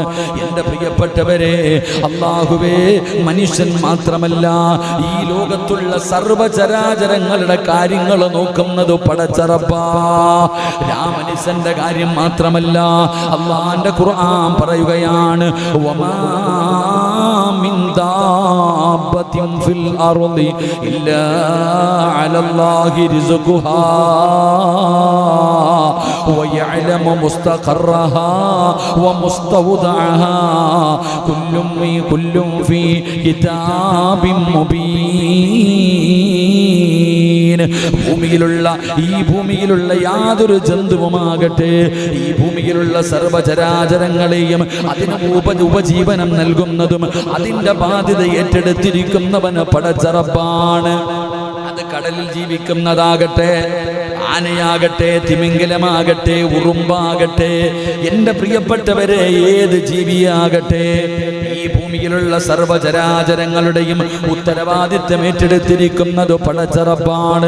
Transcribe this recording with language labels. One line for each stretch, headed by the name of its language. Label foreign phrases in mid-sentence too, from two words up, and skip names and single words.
Malayalam: എൻ്റെ പ്രിയപ്പെട്ടവരെ, അല്ലാഹുവേ, മനുഷ്യൻ മാത്രമല്ല, ഈ ലോകത്തുള്ള സർവ്വചരാചരങ്ങളുടെ കാര്യങ്ങൾ നോക്കുന്നത് പടച്ച റബ്ബാ. മനുഷ്യന്റെ കാര്യം മാത്രമല്ല, അല്ലാഹുവിന്റെ ഖുർആൻ പറയുകയാണ്,
Arabic: وما من دابة في الأرض إلا على الله رزقها ويعلم مستقرها ومستودعها كل في كتاب مبين.
Malayalam: ഭൂമിയിലുള്ള യാതൊരു ജന്തുവുമാകട്ടെ, ഈ ഭൂമിയിലുള്ള സർവ്വചരാചരങ്ങളെയും അതിന് ഉപജീവനം നൽകുന്നതും അതിന്റെ ബാധ്യത ഏറ്റെടുത്തിരിക്കുന്നവന് പടച്ച റബ്ബാണ്. അത് കടലിൽ ജീവിക്കുന്നതാകട്ടെ, ആനയാകട്ടെ, തിമിംഗലമാകട്ടെ, ഉറുമ്പാകട്ടെ, എൻ്റെ പ്രിയപ്പെട്ടവരെ, ഏത് ജീവിയാകട്ടെ, ഈ ഭൂമിയിലുള്ള സർവ്വചരാചരങ്ങളുടെയും ഉത്തരവാദിത്വം ഏറ്റെടുത്തിരിക്കുന്നത് പടച്ച റബ്ബാണ്.